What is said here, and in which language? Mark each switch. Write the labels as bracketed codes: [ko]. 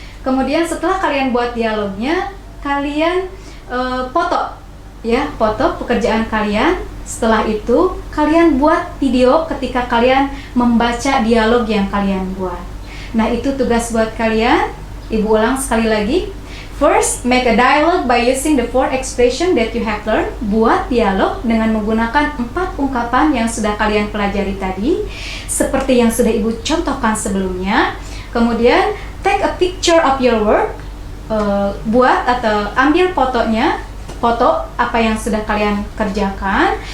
[id] Kemudian setelah kalian buat dialognya, kalian foto, ya, foto pekerjaan kalian. Setelah itu, kalian buat video ketika kalian membaca dialog yang kalian buat. Nah, itu tugas buat kalian. Ibu ulang sekali lagi. [en] First, make a dialogue by using the 4 expression that you have learned. [id] Buat dialog dengan menggunakan 4 ungkapan yang sudah kalian pelajari tadi, seperti yang sudah Ibu contohkan sebelumnya. Kemudian, [en] take a picture of your work. [id] Buat atau ambil fotonya, foto apa yang sudah kalian kerjakan.